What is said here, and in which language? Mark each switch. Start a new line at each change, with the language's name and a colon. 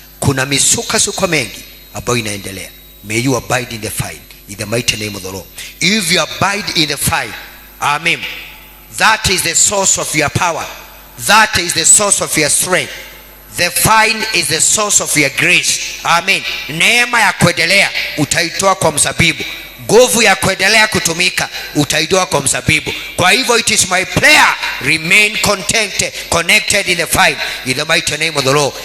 Swahili: Kuna misukasuko mengi ambayo inaendelea.
English: May you abide in the fire in the mighty name of the Lord. If you abide in the fire, amen, that is the source of your power, that is the source of your strength. The fire is the source of your grace. Amen.
Swahili: Neema ya kuendelea utaitoa kwa mzabibu. Nguvu ya kuendelea kutumika utaitoa kwa mzabibu. Kwa hivyo
English: it is my prayer, remain connected in the fire in the mighty name of the Lord.